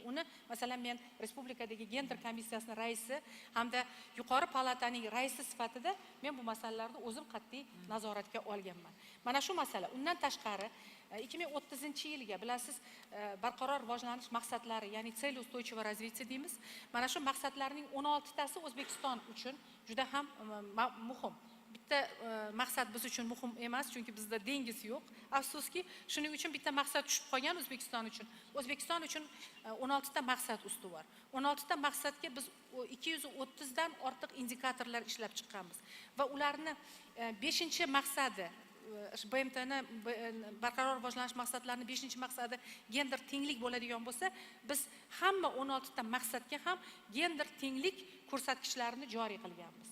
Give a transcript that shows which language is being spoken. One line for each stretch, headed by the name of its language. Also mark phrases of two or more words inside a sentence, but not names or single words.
Uzbek: Uni masalan men respublikadagi gender komissiyasining raisi hamda yuqori palataning raisi sifatida men bu masalalarni o'zim qat'iy nazoratga olganman. Mana shu masala. Undan tashqari 2030-yilga bilasiz, barqaror rivojlanish maqsadlari, ya'ni
Russian: цель устойчивого развития
Uzbek: deymiz. Mana shu maqsadlarning 16tasi O'zbekiston uchun juda ham muhim. Bitta maqsad biz uchun muhim emas, chunki bizda dengiz yo'q. Afsuski, shuning uchun bitta maqsad tushib qolgan O'zbekiston uchun. O'zbekiston uchun 16 ta maqsad ustuvor. 16 ta maqsadga biz 230 dan ortiq indikatorlar ishlab chiqqanmiz va ularni 5-maqsadi BMTni barqaror rivojlanish maqsadlarining 5-maqsadi gender tenglik bo'ladigan bo'lsa, biz hamma 16 ta maqsadga ham gender tenglik ko'rsatkichlarini joriy qilganmiz.